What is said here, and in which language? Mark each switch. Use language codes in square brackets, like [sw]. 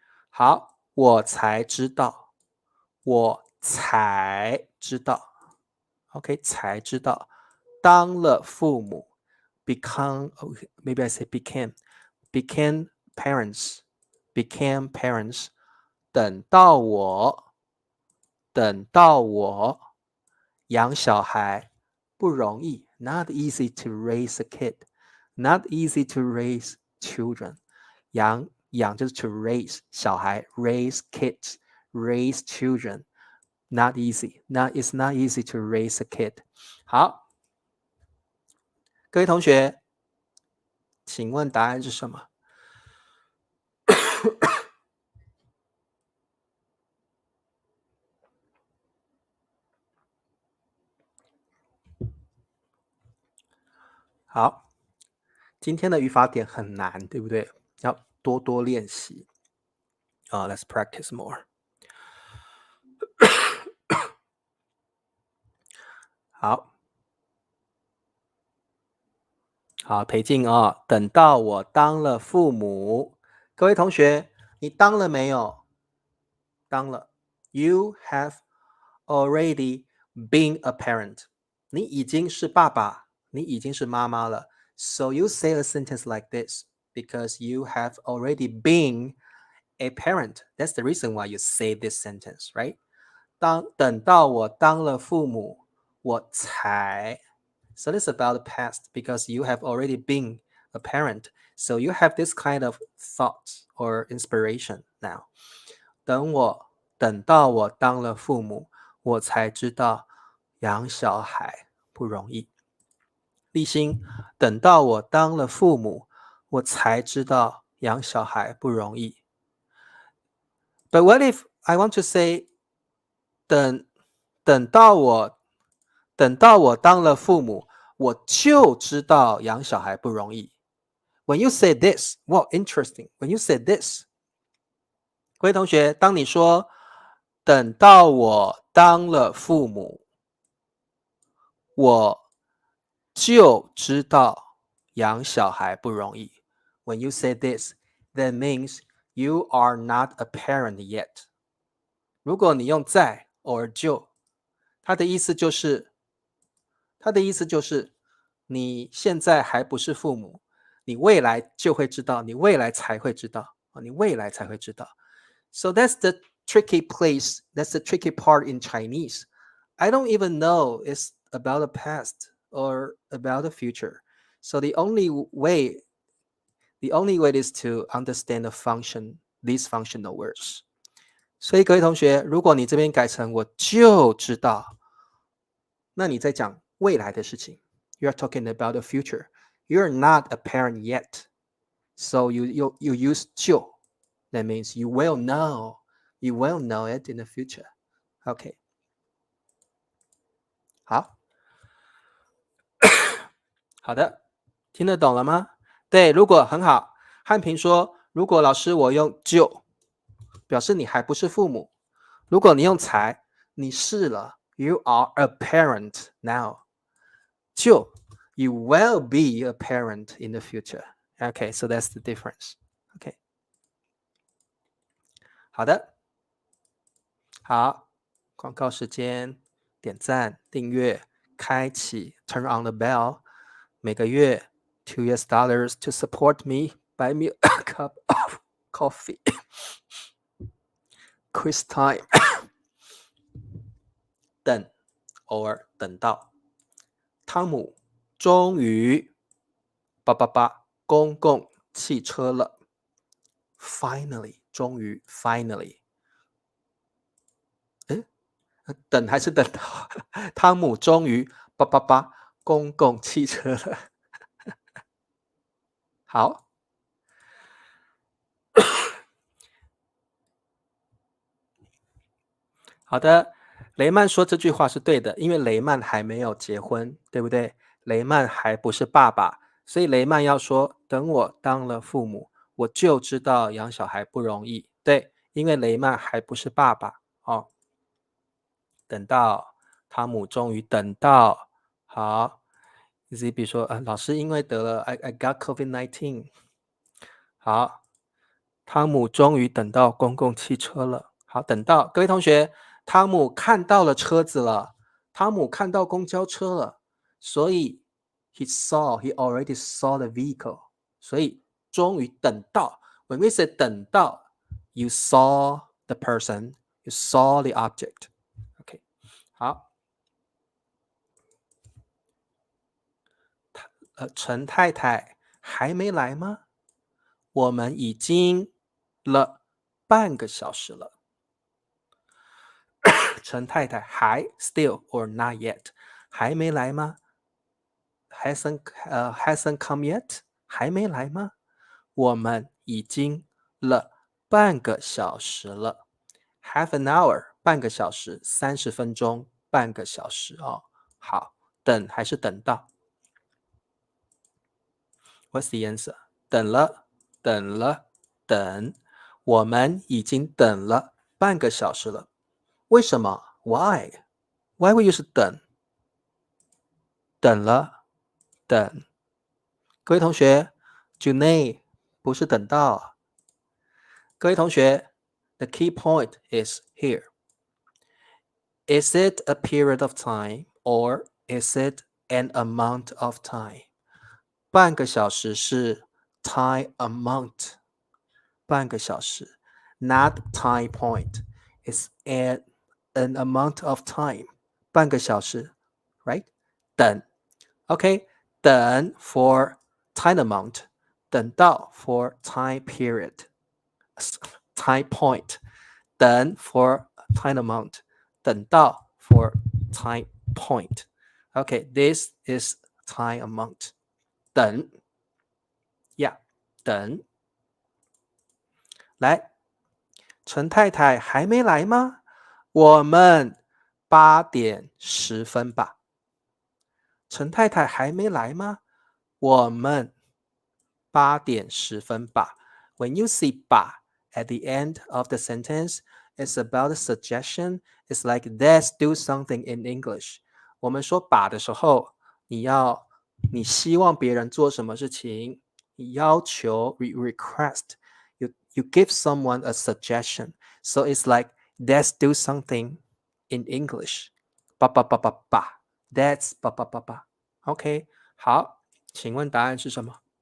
[zh] 好，我才知道 OK, 才知道当了父母 [en] become maybe I say became parents [zh] 等到我养小孩不容易 [en] not easy to raise a kid Not easy to raise children. 养就是 to raise 小孩 raise kids, raise children. Not easy. It's not easy to raise a kid. [zh] 好，各位同学，请问答案是什么？好，今天的语法点很难，对不对？要多多练习。 [en] Let's practice more. [zh] 好，裴静等到我当了父母，各位同学，你当了没有？当了。 [en] You have already been a parent. [zh] 你已经是爸爸，你已经是妈妈了。 [en] So you say a sentence like this because you have already been a parent. That's the reason why you say this sentence, right? [zh] 等到我当了父母，我才 [en] So this is about the past because you have already been a parent. So you have this kind of thought or inspiration now. [zh] 等到我当了父母，我才知道养小孩不容易。立新，等到我当了父母，我才知道养小孩不容易。 [en] But what if I want to say [zh] 等到我当了父母，我就知道养小孩不容易。 [en] When you say this, wow, interesting. When you say this, [zh] 各位同学，当你说等到我当了父母，我就知道养小孩不容易。 [en] When you say this, that means you are not a parent yet. [zh] 如果你用在 or 就，它的意思就是你现在还不是父母，你未来就会知道，你未来才会知道，你未来才会知道。 [en] So that's the tricky place. That's the tricky part in Chinese. I don't even know it's about the past or about the future. So the only way is to understand the function, these functional words. [zh] 所以各位同学，如果你这边改成我就知道，那你在讲未来的事情。 [en] You're talking about the future. You're not a parent yet. So you use 就 That means you will know. You will know it in the future. OK. [zh] 好，好的，听得懂了吗？对，如果很好。汉平说，如果老师我用就，表示你还不是父母。如果你用才，你是了。 [en] You are a parent now. 就 You will be a parent in the future. Okay, so that's the difference. Okay. [zh] 好的，好，广告时间，点赞、订阅、开启 [en] Turn on the bell. 每个月$2 to support me. Buy me a cup of coffee. Quiz time. [zh] 等 or 等到。汤姆终于公共汽车了。 [en] Finally, 终于 finally. [zh] 等还是等到汤姆终于公共汽车了。好，好的，雷曼说这句话是对的，因为雷曼还没有结婚，对不对？雷曼还不是爸爸，所以雷曼要说等我当了父母，我就知道养小孩不容易。对，因为雷曼还不是爸爸哦。等到汤姆终于等到，好，比如说老师因为得了 [en] I got COVID-19。 [zh] 好，汤姆终于等到公共汽车了。好，等到各位同学，汤姆看到了车子了，汤姆看到公交车了，所以 [en] he already saw the vehicle。 [zh] 所以终于等到 [en] when we say 等到 you saw the person, you saw the object。 [zh] OK， 好，陈太太还没来吗？我们已经了半个小时了。陈太太还 [en] still or not yet [zh] 还没来吗？ [en] hasn't come yet [zh] 还没来吗？我们已经了半个小时了。 half an hour 半个小时，30分钟半个小时哦。好，等还是等到？ [en] What's the answer？ [zh] 等了，等了，等。我们已经等了半个小时了。为什么 ？Why？ [en] Why will you [zh] 是等？等了，等。各位同学 j u n e 不是等到。各位同学 [en] the key point is here. Is it a period of time or is it an amount of time? [zh] 半个小时是 [en] time amount. 半个小时 not time point. It's an amount of time. 半个小时 right? 等 OK 等 for time amount 等到 for time period time point 等 for time amount 等到 for time point OK this is time amount 等 yeah [zh] 等来陈太太还没来吗？我们8点10分吧。陈太太还没来吗？我们8点10分吧。 [en] When you see 吧 at the end of the sentence, it's about a suggestion. It's like let's do something in English. [zh] 我们说吧的时候，你希望别人做什么事情，你要求 request. [en] You give someone a suggestion. So it's like let's do something in English. [zh] 吧吧吧吧吧 That's 吧吧吧吧 OK 好，请问答案是什么？